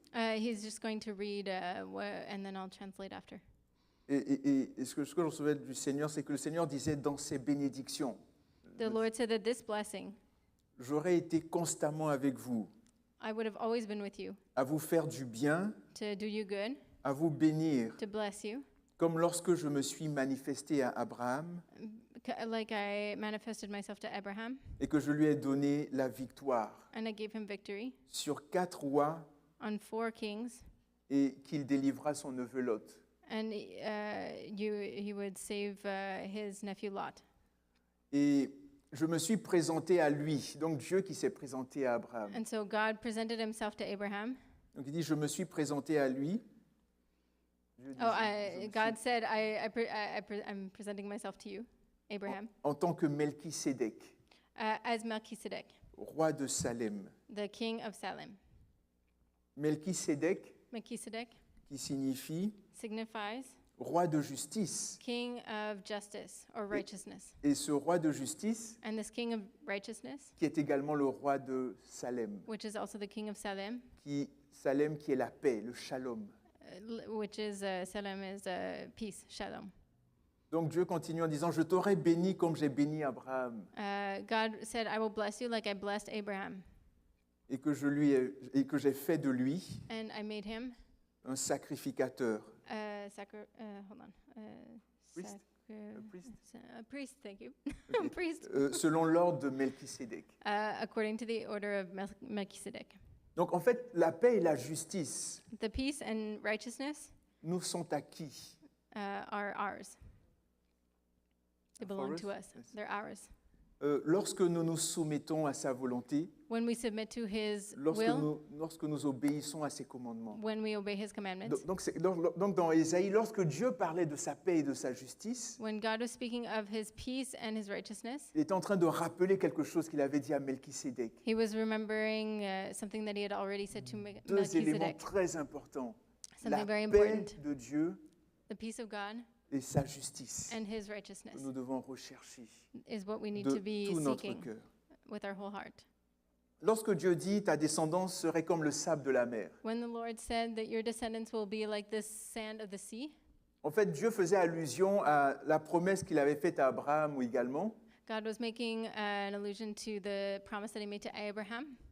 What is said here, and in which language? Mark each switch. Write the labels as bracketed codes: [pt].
[en] He's just going to read, and then I'll translate after. [fr] Et ce que je recevais du Seigneur, c'est que le Seigneur disait dans ses bénédictions, [en] The Lord said that this blessing, [fr] j'aurais été constamment avec vous, [en] I would have always been with you, [fr] à vous faire du bien, [en] to do you good, [fr] à vous bénir, [en] to bless you, [fr] comme lorsque je me suis manifesté à Abraham [en] like I manifested myself to Abraham, [fr] et que je lui ai donné la victoire [en] and I gave him victory [fr] sur 4 rois [en] on 4 kings, [fr] et qu'il délivra son neveu Lot. [en] and he would save his nephew Lot. [fr] Et je me suis présenté à lui, donc Dieu qui s'est présenté à Abraham. [en] And so God presented Himself to Abraham. [fr] Donc il dit, je me suis présenté à lui. Dieu dit, [en] God said, I'm presenting myself to you, Abraham, [fr] en tant que Melchisédek, [en] as Melchizedek, [fr] roi de Salem. [en] the king of Salem. [fr] Melchisédek, [en] Melchizedek [fr] qui signifie [en] signifies [fr] roi de justice. [en] king of justice or righteousness. [fr] Et ce roi de justice, [en] And this king of righteousness, [fr] qui est également le roi de Salem, [en] which is also the king of Salem, [fr] Salem qui est la paix, le shalom. [en] which is Salem is peace, shalom. [fr] Donc Dieu continue en disant, je t'aurai béni comme j'ai béni Abraham, [en] God said, I will bless you like I blessed Abraham, [fr] et que j'ai fait de lui [en] and I made him [fr] un sacrificateur. [en] hold on. Priest? A priest? A priest, thank you. Ok. Priest, [fr] Selon l'ordre de Melchisédek. [en] according to the order of Melchizedek. [fr] Donc en fait, la paix et la justice [en] The peace and righteousness [fr] nous sont acquis. [en] are ours. They belong to us. Yes. They're ours. [fr] Lorsque nous nous soumettons à sa volonté, [en] When we submit to His [fr] lorsque [en] will, [fr] nous obéissons à ses commandements. [en] when we obey His commandments. [fr] Donc dans Ésaïe, lorsque Dieu parlait de sa paix et de sa justice, [en] When God was speaking of His peace and His righteousness, [fr] il était en train de rappeler quelque chose qu'il avait dit à Melchisédek. [en] He was remembering something that He had already said to [fr] Deux éléments [en] Melchizedek. [fr] très importants. La [en] Something very [fr] paix [en] important. [fr] de Dieu [en] The peace of God [fr] et sa justice [en] and His [fr] que [en] righteousness [fr] nous devons rechercher [en] is what we need [fr] de [en] to be [fr] tout notre [en] seeking [fr] cœur. [en] with our whole heart. [fr] Lorsque Dieu dit ta descendance serait comme le sable de la mer, [en] When the Lord said that your descendants will be like this sand of the sea, [fr] en fait Dieu faisait allusion à la promesse qu'il avait faite à Abraham ou également, [en] God was making an allusion to the promise that he made to Abraham